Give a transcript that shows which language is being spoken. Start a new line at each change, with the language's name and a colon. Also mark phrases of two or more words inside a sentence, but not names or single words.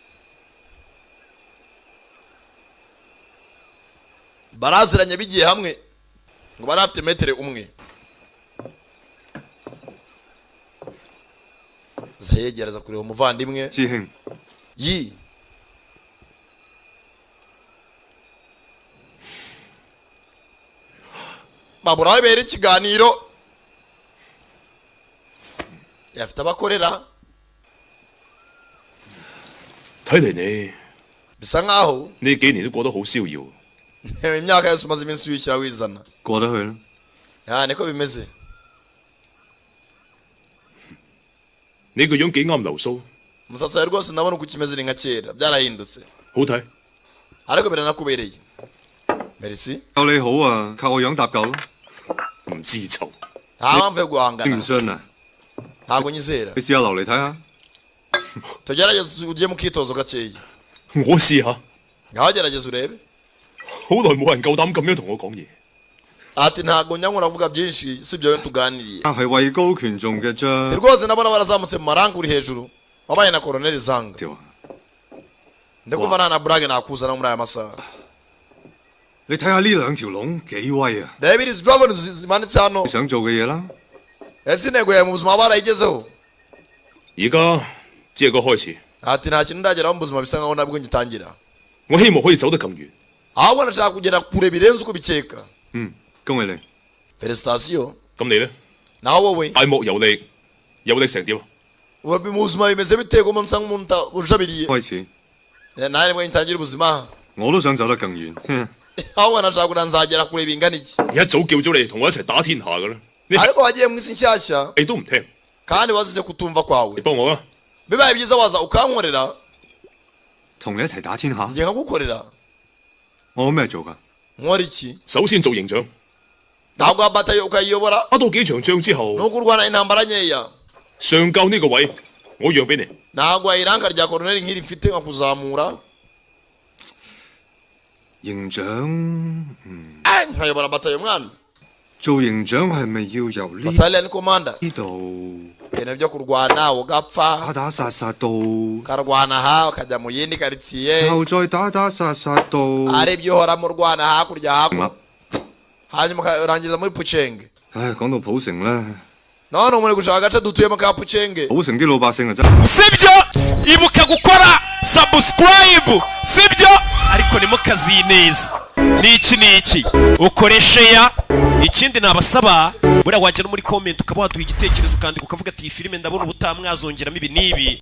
Kinyarwanda: baraziranye bigiye hamwe ngo barafite metere umwe zayegereza kureba umuvandimwe yi babura bera ikiganiro yafite abakorera
Cantonese: 睇嚟你
Kinyarwanda: bisa nkaho
Cantonese: 呢幾年都過得好逍遙。
Kinyarwanda: imyaka yose umaze iminsi wishyira wizana
Cantonese: 過得去啦。
Kinyarwanda: niko bimeze
Cantonese: 你個樣幾啱流蘇，
Kinyarwanda: umusatsi wawe rwose ndabona uko ukimeze ni nka kera byarahindutse
Cantonese: 好睇。
Kinyarwanda: ariko biranakubereye merci
Cantonese: 夠你好啊，靠我樣搭夠咯。唔知醜。
Kinyarwanda: nta mpamvu yo guhangana
Cantonese: 你唔信啊？
Kinyarwanda: ntabwo nyizera
Cantonese: 你試下留嚟睇下。
Kinyarwanda: tugerageze ujye mu kitozo gakeya
Cantonese: 我試下。
Kinyarwanda: ngaho gerageza urebe
Cantonese: 好耐冇人夠膽咁樣同我講嘢。
Kinyarwanda: ati ntabwo nyanywa uravuga byinshi si ibyo tuganiriye
Cantonese: 係位高權重嘅啫。
Kinyarwanda: rwose ndabona barazamutse mu maranga uri hejuru wabaye na Colonel Zanga ndikumva nta na burage nakuzana muri aya masaha
Cantonese: 你睇下呢兩條龍幾威啊！
Kinyarwanda: reba iri drone zimanitse hano
Cantonese: 你想做嘅嘢啦。
Kinyarwanda: ese intego yawe mu buzima barayigezeho
Cantonese: 而家只係個開始。
Kinyarwanda: ati nta kintu ndageraho mu buzima bisa nkaho nabwo ngitangira
Cantonese: 我希望可以走得更遠。
Kinyarwanda: ahubwo nashaka kugera kure birenze uko bikeka.
Cantonese: 恭喜你。
French: Felicitation.
Cantonese: 咁你咧？
Kinyarwanda: naho wowe
Cantonese: 大幕有力成點啊？
Kinyarwanda: mu buzima bimeze bite ko musa nk'umuntu ujabiriye?
Cantonese: 開始。
Kinyarwanda: nawe mwe ntangira ubuzima.
Cantonese: 我都想走得更遠。
Kinyarwanda: ahubwo nashaka kugira nzagera kure bingana iki.
Cantonese: 一早叫咗你同我一齊打天下㗎啦。
Kinyarwanda: ariko wagiye mu isi nshyashya.
Cantonese: 你都唔聽。
Kinyarwanda: kandi wazize kutumva kwawe.
Cantonese: 你幫我啊！
Kinyarwanda: bibaye byiza waza ukankorera.
Cantonese: 同你一齊打天下。
Kinyarwanda: njye nkagukorera.
Cantonese: 我有咩做㗎？
Kinyarwanda: nkora iki?
Cantonese: 首先做營長。
Kinyarwanda: ntabwo batayo ukayiyobora.
Cantonese: 打到幾場仗之後，
Kinyarwanda: nuko urwana intambara nkeya.
Cantonese: 上校呢個位我讓俾你。
Kinyarwanda: ntabwo iranga rya koroneli nk'iri mfite nka kuzamura.
Cantonese: 營長，
Kinyarwanda: nkayobora batayo mwana.
Cantonese: 做營長係咪要由呢
English: battalion commander
Cantonese: 呢度
Kinyarwanda: ibintu byo kurwana ugapfa
Cantonese: 打殺到，
Kinyarwanda: ukarwana aha ukajya mu yindi karitsiye
Cantonese: 後再打殺到，
Kinyarwanda: ari ibyo uhoramo urwana hakurya hakuno hanyuma ukarangiza muri pucenge.
Cantonese: 唉，講到普城咧，
Kinyarwanda: none muri gushaka agace dutuyemo ka pucenge.
Cantonese: 普城啲老百姓啊真。
Kinyarwanda: sibyo ibuka gukora subscribe sibyo ariko ntimukazineza n'iki ukore share. ikindi nabasaba buriya wajya no muri comment ukaba waduha igitekerezo ukandika ukavuga ati iyi filime ndabona ubutamwazongeramo ibi n'ibi.